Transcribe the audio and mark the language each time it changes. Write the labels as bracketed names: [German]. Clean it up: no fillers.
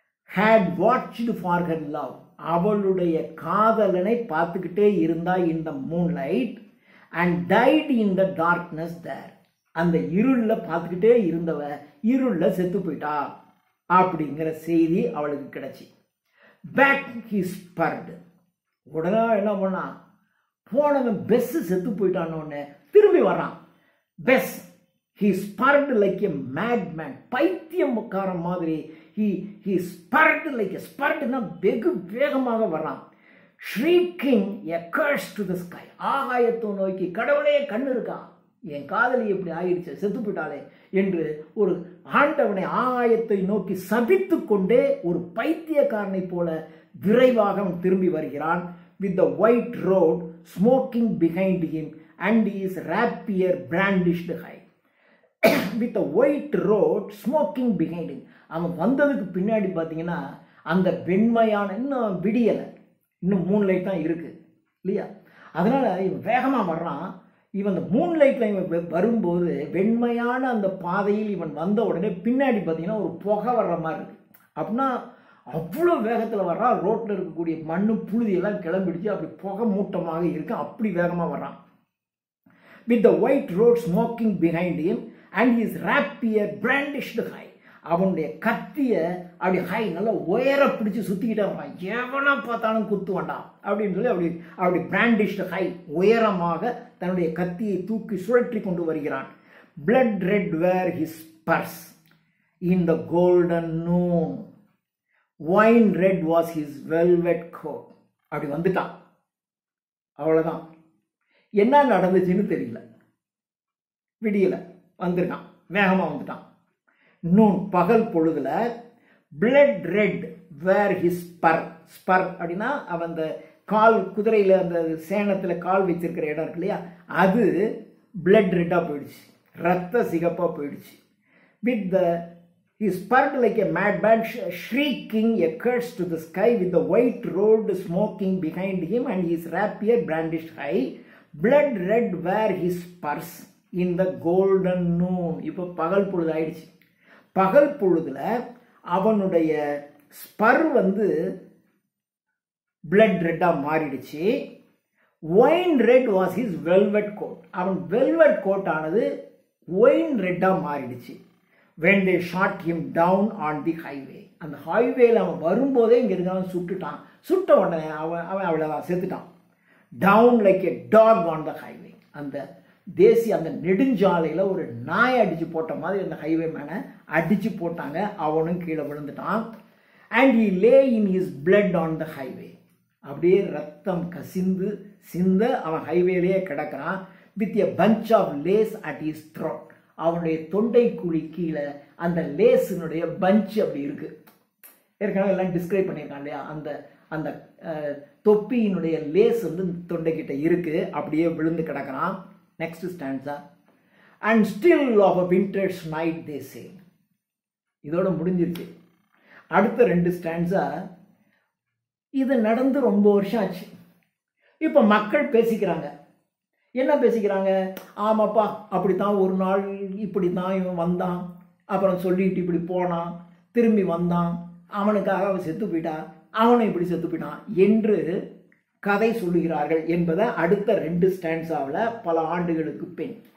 [English] had watched for her love, [Tamil] அவளுடைய காதலனை பார்த்துக்கிட்டே இருந்தா [English] in the moonlight, and died in the darkness there, [Tamil] அந்த இருளில் பார்த்துக்கிட்டே இருந்தவ இருளில் செத்து போயிட்டா அப்படிங்கிற செய்தி அவளுக்கு கிடைச்சி. [English] back he spurred, [Tamil] உடனே என்ன பண்ணான், போனவன் பெஸ் செத்து போயிட்டான்னு திரும்பி வர்றான். [English] பெஸ் he spurred like a madman, [Tamil] பைத்தியக்காரன் மாதிரி. [English] he spurred like a spurtனா [Tamil] வெகு வேகமாக வர்றான். [English] shrieking a curse to the sky, [Tamil] ஆகாயத்தை நோக்கி, கடவுளே கண்ணு இருக்கா, என் காதலி எப்படி ஆயிடுச்சு, செத்து போயிட்டாளே என்று ஒரு ஆண்டவனை ஆகாயத்தை நோக்கி சபித்து கொண்டே ஒரு பைத்தியக்காரனை போல விரைவாக அவன் திரும்பி வருகிறான். [English] with the white road smoking behind him and his rapier brandished high. with the white road smoking behind him. [Tamil] அவன் வந்ததுக்கு பின்னாடி பார்த்தீங்கன்னா அந்த வெண்மையான, இன்னும் விடியலை, இன்னும் மூன்லைட் தான் இருக்கு இல்லையா, அதனால இவன் வேகமாக வர்றான். இவன் அந்த மூன்லைட்டில் இவன் வரும்போது வெண்மையான அந்த பாதையில் இவன் வந்த உடனே பின்னாடி பார்த்தீங்கன்னா ஒரு புகை வர்ற மாதிரி இருக்கு. அப்படின்னா அவ்வளோ வேகத்தில் வர்றான். ரோட்டில் இருக்கக்கூடிய மண்ணு புழுதியெல்லாம் கிளம்பிடுச்சு, அப்படி புகை மூட்டமாக இருக்கு, அப்படி வேகமாக வர்றான். [English] with the white road smoking behind him and his rapier brandished high. [Tamil] அவனுடைய கத்திய அப்படி ஹை நல்லா உயர பிடிச்சி சுத்திக்கிட்டே வரான். எவனா பார்த்தாலும் குத்து வேண்டாம் அப்படின்னு சொல்லி அப்படி அப்படி பிராண்டிஷ்ட் ஹை, உயரமாக தன்னுடைய கத்தியை தூக்கி சுழற்றி கொண்டு வருகிறான். [English] blood red were his purse in the golden noon, wine red was his velvet coat. [Tamil] அப்படி வந்துட்டான். அவ்வளவுதான். என்ன நடந்துச்சுன்னு தெரியல. விடியல வந்திருக்கான், வேகமா வந்துட்டான். [English] noon [Tamil] பகல் பொழுதுல [English] blood red were his spur. [Tamil] Spur அப்படின்னா அவன் அந்த கால், குதிரையில அந்த சேனத்துல கால் வச்சிருக்கிற இடம் இருக்கு இல்லையா, அது blood ரெட்டா போயிடுச்சு, ரத்த சிகப்பா போயிடுச்சு. [English] with the he spurred like a madman, shrieking a curse to the sky, with the white road smoking behind him and his rapier brandished high. blood red were his spurs in the golden noon. [Tamil] இப்போ பகல் பொழுது ஆயிடுச்சு. பகல் பொழுதுல அவனுடைய spur blood ரெட்டா மாறிடுச்சு. [English] Wine red was his velvet coat. [Tamil] அவன் வெல்வெட் கோட் ஆனது ஒயின் ரெட்டா மாறிடுச்சு. [English] when they shot him down on the highway. [Tamil] அந்த ஹைவேல அவன் வரும்போதே இங்க இருக்கான், சுட்டுட்டான். சுட்ட உடனே அவன் அவ்வளவுதான், செத்துட்டான். [English] down like a dog on the highway. [Tamil] அந்த தேசிய அந்த நெடுஞ்சாலையில ஒரு நாய் அடிச்சு போட்ட மாதிரி அந்த ஹைவே மேன அடிச்சு போட்டாங்க. அவனும் கீழே விழுந்துட்டான். [English] and he lay in his blood on the highway. [Tamil] அப்படியே ரத்தம் கசிந்து சிந்த அவன் ஹைவேலேயே கிடக்கிறான். [English] with a bunch of lace at his throat. [Tamil] அவனுடைய தொண்டை குழி கீழே அந்த லேஸினுடைய பஞ்ச் அப்படி இருக்கு. ஏற்கனவே எல்லாம் டிஸ்கிரைப் பண்ணியிருக்கான் இல்லையா, அந்த அந்த தொப்பியினுடைய லேஸ் தொண்டைக்கிட்ட இருக்கு, அப்படியே விழுந்து கிடக்கிறான். [English] Next stanza, and still of a winter's night they say. [Tamil] இதோட முடிஞ்சிருச்சு. அடுத்த ரெண்டு ஸ்டான்ஸா, இது நடந்து ரொம்ப வருஷம் ஆச்சு. இப்ப மக்கள் பேசிக்கிறாங்க. என்ன பேசிக்கிறாங்க? ஆமாப்பா, அப்படித்தான் ஒரு நாள் இப்படித்தான் இவன் வந்தான், அப்புறம் சொல்லிட்டு இப்படி போனான், திரும்பி வந்தான், அவனுக்காக அவன் செத்து போயிட்டான், அவனும் இப்படி செத்து போயிட்டான் என்று கதை சொல்லுகிறார்கள் என்பதை அடுத்த ரெண்டு ஸ்டான்ஸாவில் பல ஆண்டுகளுக்கு பின்.